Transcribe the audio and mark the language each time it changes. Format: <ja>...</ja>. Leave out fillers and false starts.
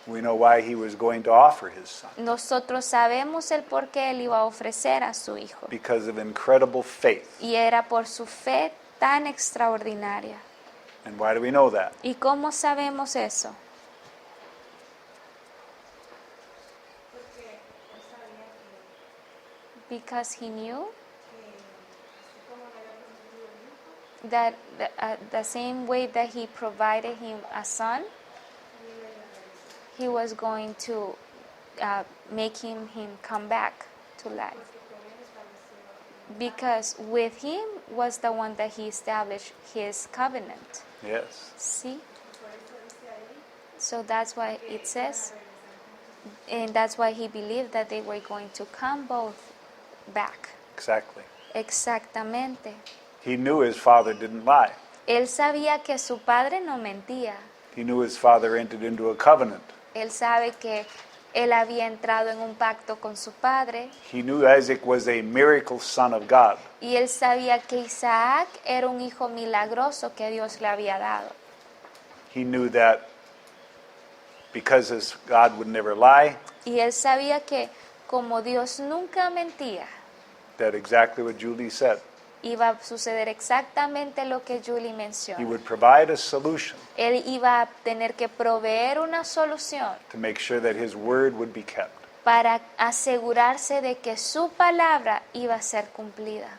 <en>We know why he was going to offer his son.</en> <es>Nosotros sabemos el por qué él iba a ofrecer a su hijo.</es> <en>Because of incredible faith.</en> <es>Y era por su fe tan extraordinaria.</es> <en>And why do we know that?</en> <es>¿Y cómo sabemos eso?</es> <en>Because he knew that the same way that he provided him a son, he was going to make him come back to life. Because with him was the one that he established his covenant. Yes. See? So that's why it says, and that's why he believed that they were going to come both back. Exactly.</en> <es>Exactamente.</es> <en>He knew his father didn't lie.</en> <es>Él sabía que su padre no mentía.</es> <en>He knew his father entered into a covenant.</en> <es>Él sabe que él había entrado en un pacto con su padre.</es> <en>He knew Isaac was a miracle son of God.</en> <es>Y él sabía que Isaac era un hijo milagroso que Dios le había dado.</es> <en>He knew that because his God would never lie,</en> <es>Y él sabía que como Dios nunca mentía,</es> <en>that exactly what Julie said.</en> <es>iba a suceder exactamente lo que Julie</es> <en>He</en> <es>menciona.</es> <en>would provide a solution</en> <es>Él iba a tener que proveer una solución</es> <en>to make sure that his word would be kept.</en> <es>para asegurarse de que su palabra iba a ser cumplida.</es>